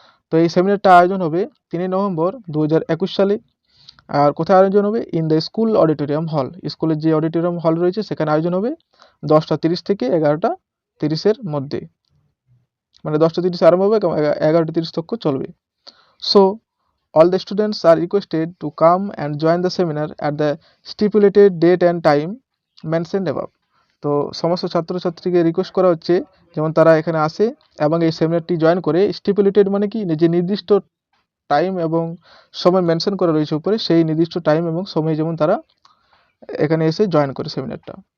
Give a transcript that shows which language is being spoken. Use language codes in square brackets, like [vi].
[bn] তো এই সেমিনারটা আয়োজন হবে 3 নভেম্বর 2021 সালে। আর কোথায় আয়োজন হবে? [en] in the school auditorium hall, [bn] স্কুলের যে অডিটোরিয়াম হল রয়েছে সেখানে আয়োজন হবে 10:30 থেকে 11:30 মধ্যে, মানে 10:30 আরম্ভ হবে এবং 11:30 তক চলবে। [en] So all the students are requested to come and join the seminar at the stipulated date and time mentioned above। [bn] তো সমস্ত ছাত্রছাত্রীকে রিকোয়েস্ট করা হচ্ছে যেমন তারা এখানে আসে এবং এই সেমিনারটি জয়েন করে, স্টিপুলেটেড মানে কি, যে নির্দিষ্ট টাইম এবং সময় মেনশন করা রয়েছে উপরে, সেই নির্দিষ্ট টাইম এবং সময় যেমন তারা এখানে এসে জয়েন করে সেমিনারটা।